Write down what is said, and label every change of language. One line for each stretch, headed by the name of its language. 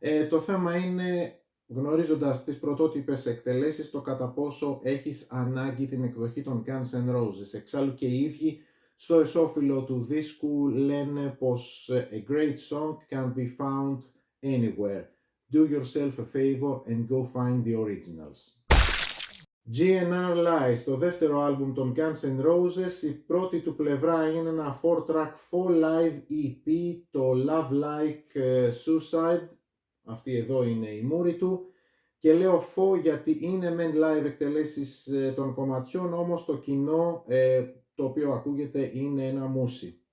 Greek: Το θέμα είναι, γνωρίζοντας τις πρωτότυπες εκτελέσεις, το κατά πόσο έχεις ανάγκη την εκδοχή των Guns N' Roses. Εξάλλου και οι ίδιοι στο εσώφυλλο του δίσκου λένε πως
English: a great song can be found anywhere. Do yourself a favor and go find the originals. GNR Lies,
Greek: το δεύτερο άλμπουμ των
English: Guns N' Roses.
Greek: Η πρώτη του πλευρά είναι ένα 4-track full live EP, το Love Like Suicide. Αυτή εδώ είναι η μούρη του. Και λέω φω γιατί είναι μεν live εκτελέσεις των κομματιών, όμως το κοινό το οποίο ακούγεται είναι ένα μούσι.